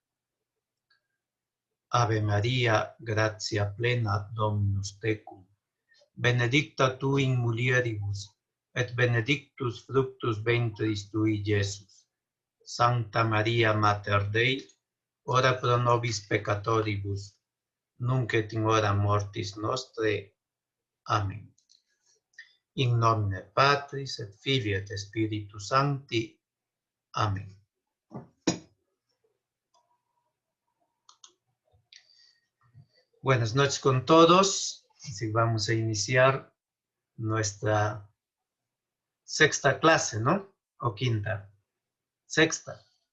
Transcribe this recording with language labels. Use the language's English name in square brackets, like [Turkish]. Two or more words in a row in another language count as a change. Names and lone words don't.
[Latin] Ave Maria, gratia plena, Dominus tecum, benedicta tu in mulieribus, et benedictus fructus ventris tui, Iesus. Sancta Maria Mater Dei, ora pro nobis peccatoribus, nunc et in hora mortis nostre. Amen. In nomine Patris et Filii et Spiritus Sancti. [Spanish] Amén. Buenas noches con todos. Así vamos a iniciar nuestra sexta clase, ¿no? O quinta. Sexta.